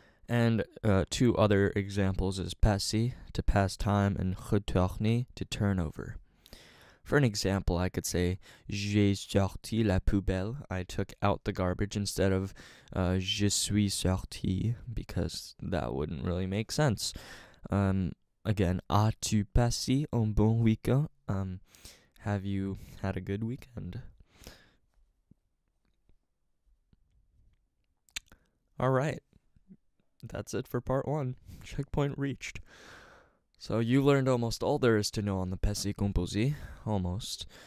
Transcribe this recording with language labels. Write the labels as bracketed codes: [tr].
[en] And two other examples is passer, to pass time, and retourner, to turn over. For an example, I could say, [fr] j'ai sorti la poubelle. [en] I took out the garbage instead of [fr] je suis sorti, [en] because that wouldn't really make sense. again, [fr] as-tu passé un bon week-end? [en] Have you had a good weekend? All right. That's it for part 1. Checkpoint reached. So you learned almost all there is to know on the Passé Composé, almost.